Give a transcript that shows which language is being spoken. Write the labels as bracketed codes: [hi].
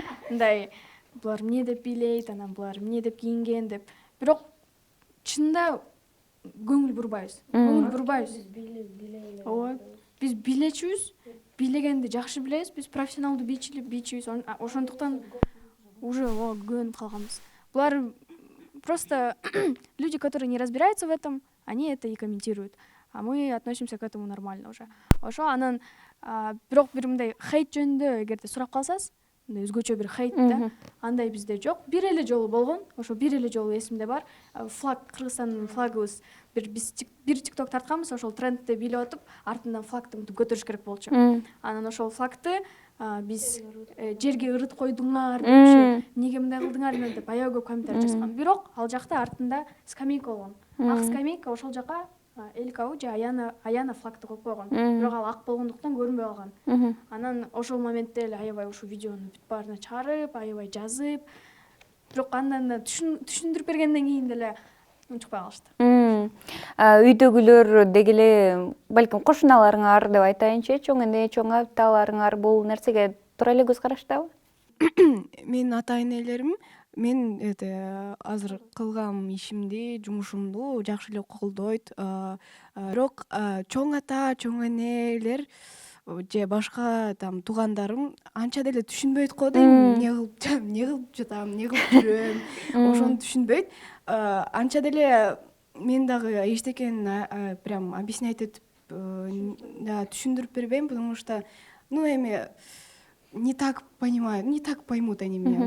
[ky] Мындай булар эмне деп бийлейт, анан булар эмне деп кийинген деп. Бирок чынында көңүл бурбайбыз. Ооба. Биз бийлечүбүз, бийлегенди жакшы билебиз, биз профессионалдуу бийчүбүз. Ошондуктан уже көнүп калганбыз. [ru] Булар просто люди, которые не разбираются в этом, они это и комментируют. А мы относимся к этому нормально уже. [ky] Ошо анан бирок бир мындай хейт жөнүндө эгерде сурап калсаңыз, өзгөчө бир хейт да, андай бизде жок. Бир эле жолу болгон, ошо бир эле жолу эсимде бар. Флаг, Кыргызстандын флагыбыз, биз бир TikTok тартканбыз, ошол трендти бийлеп атып, артынан флагты көтөрүш керек болчу. Анан ошол флагты биз жерге ырыт койдуңар депчи, эмнеге мындай кылдыңар деп аябай көп комментарий жазган. Бирок ал жакта артында скамейка болгон. Ак скамейка, ошол жака Элькау же Аяна флагты коюп койгон. Бирок ал ак болгондуктан көрүнбөй калган. Анан ошол моментте эле аябай ушул видеону бүт баарына чыгарып, аябай жазып, бирок андан түшүндүрүп бергенден кийин деле унчукпай калышты. Үйдөгүлөр деги эле балким кошуналарыңар деп айтайынчы, чоң эне, чоң аталарыңар бул нерсеге туура эле көз караштабы? Менин ата энелерим мен азыр кылган ишимди, жумушумду жакшы эле колдойт. Бирок чоң ата, чоң энелер же башка туугандарым анча деле түшүнбөйт го дейм. Эмне кылып жатам, эмне кылып жүрөм, ошону түшүнбөйт. Анча деле мен дагы эчтекени [ru] прям объяснять [ky] этип түшүндүрүп бербейм, [ru] потому что эми не так понимают, не так поймут они меня.